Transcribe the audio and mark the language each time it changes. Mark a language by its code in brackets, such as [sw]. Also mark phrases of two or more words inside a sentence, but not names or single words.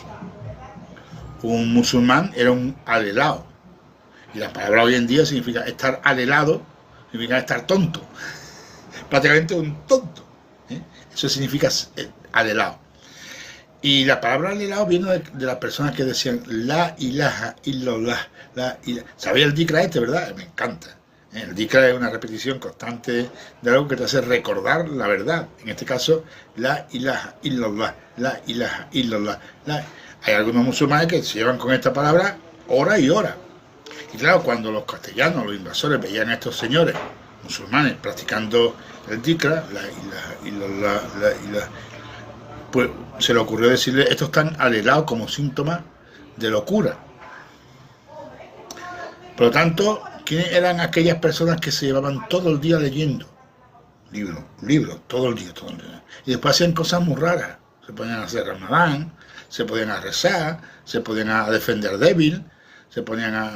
[es] Un musulmán era un alelao. Y la palabra hoy en día significa estar alelado, significa estar tonto. Prácticamente un tonto. Eso significa alelao. Y la palabra alelao viene de las personas que decían [ar] لا إله إلا الله، لا إله. [es] ¿Sabéis el dikra este, verdad? Me encanta. El dikra es una repetición constante de algo que te hace recordar la verdad. En este caso, [ar] لا إله إلا الله، لا إله إلا الله. [es] Hay algunos musulmanes que se llevan con esta palabra hora y hora. Y claro, cuando los castellanos, los invasores, veían a estos señores musulmanes practicando el dikra, [ar] لا إله إلا الله، لا إله, [es] pues se le ocurrió decirle, estos están alelados como síntoma de locura. Por lo tanto, ¿quiénes eran aquellas personas que se llevaban todo el día leyendo? Libros, todo el día. Y después hacían cosas muy raras. Se ponían a hacer ramadán, se ponían a rezar, se ponían a defender débil, se ponían a...